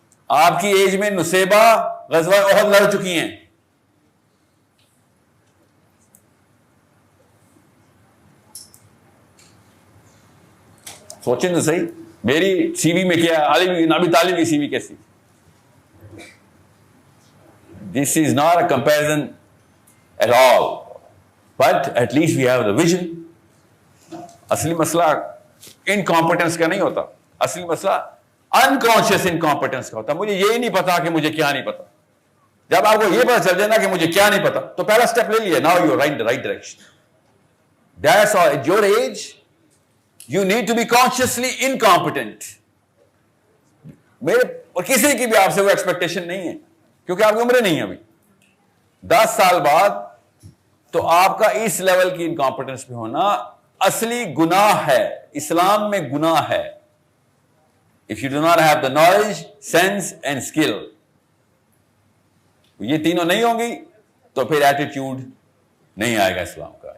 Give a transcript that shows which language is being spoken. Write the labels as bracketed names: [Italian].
[Urdu] آپ کی ایج میں نصیبہ غزوہ احد لڑ چکی ہیں. سوچیں تو صحیح, میری سی وی میں کیا ہے, علی بن ابی طالب کی سی وی کیسی. [English] This is not a comparison at all, but at least we have the vision. [Urdu] اصلی مسئلہ انکمپیٹنس کا نہیں ہوتا, اصلی مسئلہ انکانشیس انکمپیٹنس کا ہوتا. مجھے یہ نہیں پتا کہ مجھے کیا نہیں پتا. جب آپ کو یہ پتا چل جائے نا کہ مجھے کیا نہیں پتا, تو پہلا اسٹیپ لے لیا, [English] Now you right right direction. That's all. At your age you need to be consciously incompetent. [Urdu] میرے اور کسی کی بھی آپ سے وہ ایکسپیکٹیشن نہیں ہے, کیونکہ آپ کی عمریں نہیں ہیں ابھی. 10 سال بعد تو آپ کا اس لیول کی انکمپیٹنس پہ ہونا اصلی گناہ ہے. اسلام میں گناہ ہے. [English] If you do not have the knowledge, sense and skill, [Urdu] یہ تینوں نہیں ہوں گی تو پھر ایٹیٹیوڈ نہیں آئے گا اسلام کا.